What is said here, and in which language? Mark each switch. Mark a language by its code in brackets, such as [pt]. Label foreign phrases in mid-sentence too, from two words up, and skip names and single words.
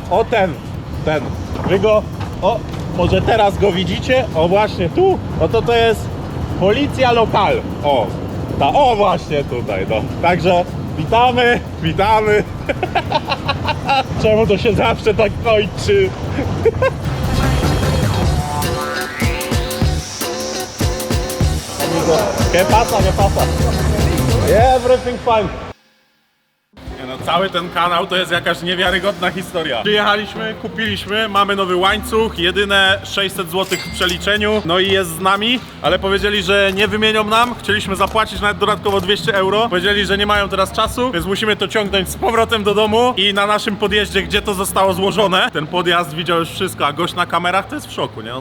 [pl] O, ten. Wy go... O, może teraz go widzicie? O, właśnie tu. No to jest... Policja lokal. O właśnie tutaj, no. Także witamy. Czemu to się zawsze tak kończy? [es] ¿Qué pasa? [en] Everything fine. [pl] No, cały ten kanał to jest jakaś niewiarygodna historia. Przyjechaliśmy, kupiliśmy, mamy nowy łańcuch, jedyne 600 zł w przeliczeniu, no i jest z nami, ale powiedzieli, że nie wymienią nam, chcieliśmy zapłacić nawet dodatkowo 200 euro, powiedzieli, że nie mają teraz czasu, więc musimy to ciągnąć z powrotem do domu i na naszym podjeździe, gdzie to zostało złożone, ten podjazd widział już wszystko, a gość na kamerach to jest w szoku, nie?